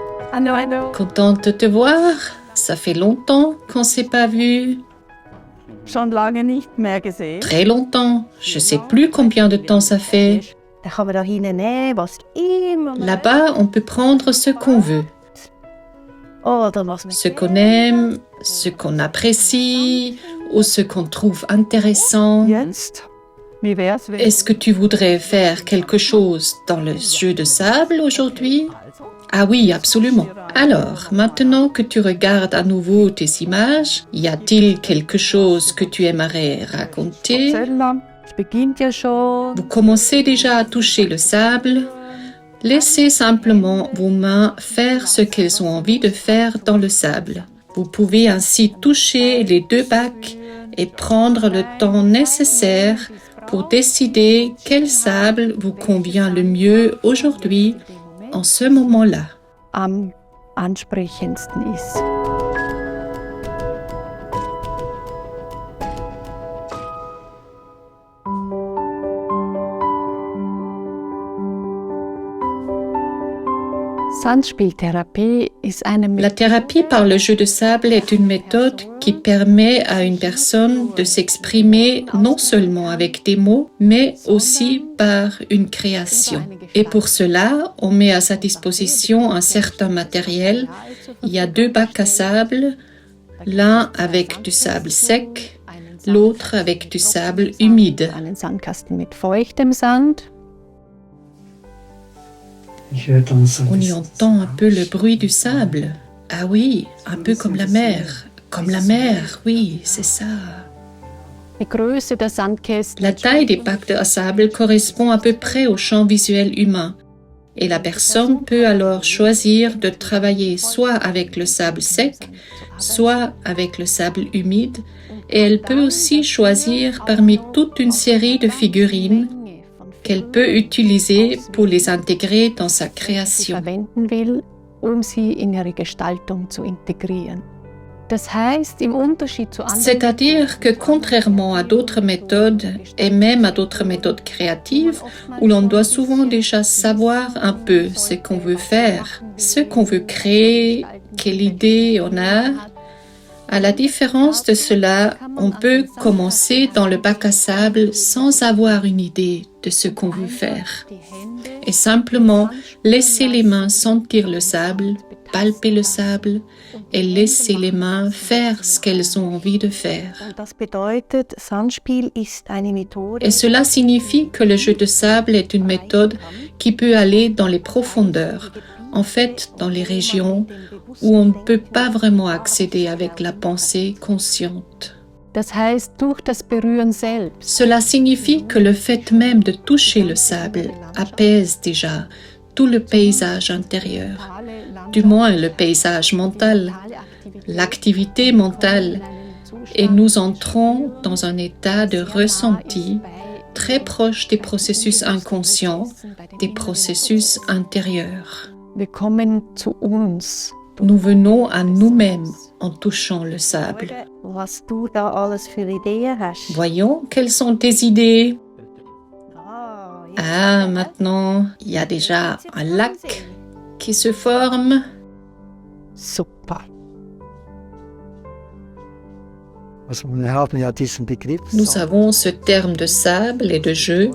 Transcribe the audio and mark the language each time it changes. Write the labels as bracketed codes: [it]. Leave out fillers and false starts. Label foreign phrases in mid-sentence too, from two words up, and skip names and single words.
[fr] Contente de te voir. Ça fait longtemps qu'on s'est pas vu. [de] Schon lange nicht mehr gesehen. [fr] Très longtemps. Je sais plus combien de temps ça fait. [de] Da kann man da hinten nehmen, was immer man [fr] Là-bas, on peut prendre ce qu'on veut. [de] oder was man [fr] Ce qu'on aime, ce qu'on apprécie ou ce qu'on trouve intéressant. [de] Jetzt, wie wär's, wenn [fr] Est-ce que tu voudrais faire quelque chose dans le jeu de sable aujourd'hui? Ah oui, absolument. Alors, maintenant que tu regardes à nouveau tes images, y a-t-il quelque chose que tu aimerais raconter? [de] Zöllner, es beginnt ja schon. [fr] Vous commencez déjà à toucher le sable. Laissez simplement vos mains faire ce qu'elles ont envie de faire dans le sable. Vous pouvez ainsi toucher les deux bacs et prendre le temps nécessaire pour décider quel sable vous convient le mieux aujourd'hui, en ce moment-là. [de] Am ansprechendsten ist. Sandspieltherapie ist eine [fr] La thérapie par le jeu de sable est une méthode qui permet à une personne de s'exprimer non seulement avec des mots, mais aussi par une création. Et pour cela, on met à sa disposition un certain matériel. Il y a deux bacs à sable, l'un avec du sable sec, l'autre avec du sable humide. [de] einen Sandkasten mit feuchtem Sand. [fr] On y entend un peu le bruit du sable. Ah oui, un peu comme la mer. Comme la mer, oui, c'est ça. [de] Die Größe der Sandkästen [fr] La taille des bacs à sable correspond à peu près au champ visuel humain. Et la personne peut alors choisir de travailler soit avec le sable sec, soit avec le sable humide. Et elle peut aussi choisir parmi toute une série de figurines qu'elle peut utiliser pour les intégrer dans sa création. [de] verwenden will, sie in ihre Gestaltung zu integrieren. Das heißt, im Unterschied zu anderen [fr] C'est-à-dire que contrairement à d'autres méthodes, et même à d'autres méthodes créatives, où l'on doit souvent déjà savoir un peu ce qu'on veut faire, ce qu'on veut créer, quelle idée on a, à la différence de cela, on peut commencer dans le bac à sable sans avoir une idée de ce qu'on veut faire et simplement laisser les mains sentir le sable, palper le sable et laisser les mains faire ce qu'elles ont envie de faire. [de] Das bedeutet, Sandspiel ist eine Methode, [fr] Et cela signifie que le jeu de sable est une méthode qui peut aller dans les profondeurs, en fait dans les régions où on ne peut pas vraiment accéder avec la pensée consciente. [de] das heißt, durch das Berühren selbst [fr] Cela signifie que le fait même de toucher le sable apaise déjà tout le paysage intérieur, du moins le paysage mental, l'activité mentale, et nous entrons dans un état de ressenti très proche des processus inconscients, des processus intérieurs. [de] wir kommen zu uns. [fr] Nous venons à nous-mêmes en touchant le sable. [de] Was du da alles für Ideen hast. [fr] Voyons, quelles sont tes idées? [de] Ja. [fr] Ah, maintenant, il y a déjà un lac qui se forme. Super. Nous avons ce terme de sable et de jeu.